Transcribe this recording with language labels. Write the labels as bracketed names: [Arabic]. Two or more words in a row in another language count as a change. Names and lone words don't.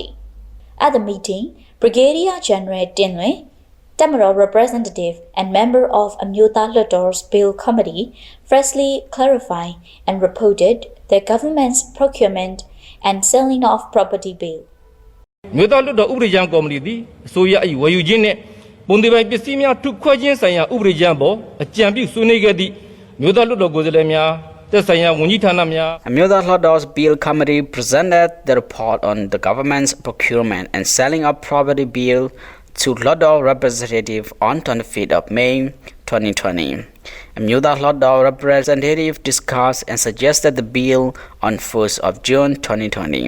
[English] At the meeting, Brigadier General Dinwe, Tamil representative and member of Amyotha Hluttaw's Bill Committee freshly clarified and reported the government's procurement and selling of property bill. [Burmese] Amyotha Hluttaw ဥပဒေကြမ်းကော်မတီသည်အစိုးရ၏ဝယ်ယူခြင်းနှင့်ပုံသေးပိုင်းပစ္စည်းများထုခွဲခြင်းဆိုင်ရာဥပဒေကြမ်းပေါ်အကြံပြုဆွေးနွေးခဲ့သည့် Amyotha Hluttaw ကိုယ်စားလှယ်များသက်ဆိုင်ရာဝန်ကြီးဌာနများ [English] Amyotha Hluttaw's Bill Committee presented the report on the government's procurement and selling of property bill to Hluttaw representative on 25th of May 2020. Amyotha Hluttaw representative discussed and suggested the bill on 1st of June 2020.